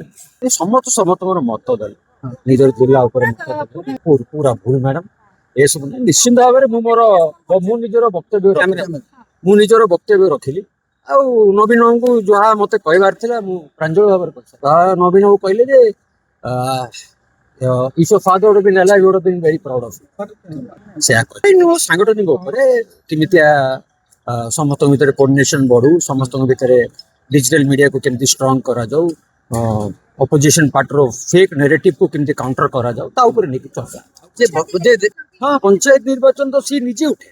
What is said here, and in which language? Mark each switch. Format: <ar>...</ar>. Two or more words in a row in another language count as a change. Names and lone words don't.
<or>ଏ ସମସ୍ତଙ୍କର ମତ ଦେଲେ, ନିଜର ଜିଲ୍ଲା ଉପରେ ମତ ଦେଲେ। ପୁରା ଭୁଲ ମ୍ୟାଡାମ, ଏସବୁ ନାହିଁ। ନିଶ୍ଚିନ୍ତ ଭାବରେ ମୁଁ ନିଜର ବକ୍ତବ୍ୟ ରଖିଲି। ଆଉ ନବୀନ ବାବୁଙ୍କୁ ଯାହା ମତେ କହିବାର ଥିଲା ମୁଁ ପ୍ରାଞ୍ଜଳ ଭାବରେ କହିଲି। ତାହା ନବୀନ ବାବୁ କହିଲେ ଯେ</or> <en>if your father would have been alive, you would have been very proud of you।</en> <or>ସେୟା କହିଲି। ସାଙ୍ଗଠନିକ ଉପରେ କେମିତିଆ ସମସ୍ତଙ୍କ ଭିତରେ କୋଅର୍ଡିନେସନ ବଢୁ, ସମସ୍ତଙ୍କ ଭିତରେ ଡିଜିଟାଲ ମିଡିଆକୁ କେମିତି ଷ୍ଟ୍ରଙ୍ଗ କରାଯାଉ, ଅପୋଜିସନ ପାର୍ଟିର ଫେକ୍ ନେରେଟିଭକୁ କେମିତି କାଉଣ୍ଟର କରାଯାଉ, ତା ଉପରେ ନେଇକି ଚର୍ଚ୍ଚା। ହଁ, ପଞ୍ଚାୟତ ନିର୍ବାଚନ ତ ସିଏ ନିଜେ ଉଠେଇଲେ।</or>